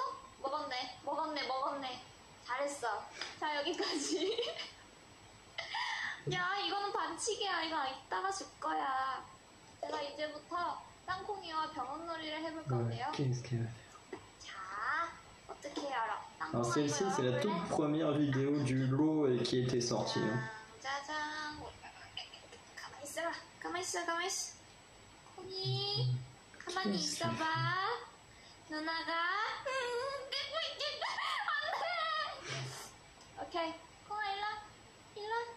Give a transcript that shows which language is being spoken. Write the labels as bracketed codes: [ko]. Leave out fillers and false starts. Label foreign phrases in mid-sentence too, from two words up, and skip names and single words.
[ko] 먹었네. 잘했어. 자, 여기까지. 야, 이거는 반칙이야. 이거 이따가 줄 거야. 제가 이제부터 땅콩이와 병원놀이를 해볼 건데요. 자, 어떻게 열어? [fr] Alors celle-ci, c'est la toute première vidéo du lot qui était sortie. [ko] 짜잔. 가만히 있어. 콩이, 가만히 있어봐. 누나가 뺏고 있겠다. 안 돼. 오케이. 콩아, 일로.